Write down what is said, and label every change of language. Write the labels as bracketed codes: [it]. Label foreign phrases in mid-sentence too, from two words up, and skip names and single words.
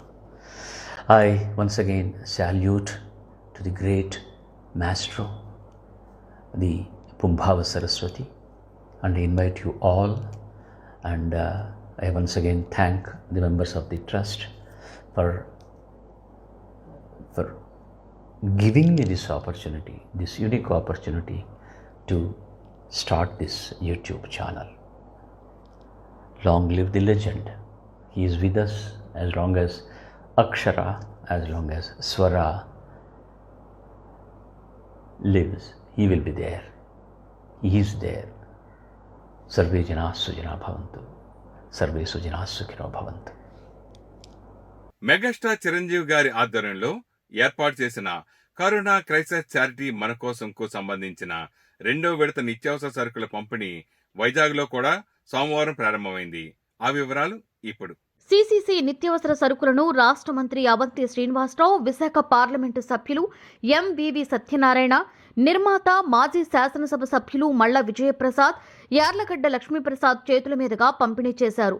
[en] I once again salute to the great maestro, the Pumbhava Saraswati, and I invite you all, and I once again thank the members of the trust for giving me this opportunity, this unique opportunity to start this YouTube channel. Long live the legend. He is with us as long as Akshara, as long as Swara lives. He will be there. He is there. [sa] सर्वे जन सुजन भवन्तु। सर्वे सुजन सुखिनो भवन्तु. [te] మెగాస్టార్ చిరంజీవి గారి ఆధ్వర్యంలో ఏర్పాటు చేసిన కరుణ క్రైసిస్ చారిటీ మన కోసంకు సంబంధించిన 2వ విడత నిత్యావసర సరుకుల పంపిణీ వైజాగ్లో కూడా సోమవారం ప్రారంభమైంది. ఆ వివరాలు ఇప్పుడు. సీసీసీ నిత్యావసర సరుకులను రాష్ట్ర మంత్రి అవంతి శ్రీనివాసరావు, విశాఖ పార్లమెంటు సభ్యులు ఎంవివి సత్యనారాయణ, నిర్మాత మాజీ శాసనసభ సభ్యులు మళ్ల విజయప్రసాద్, యార్లగడ్డ లక్ష్మీప్రసాద్ చేతుల మీదుగా పంపిణీ చేశారు.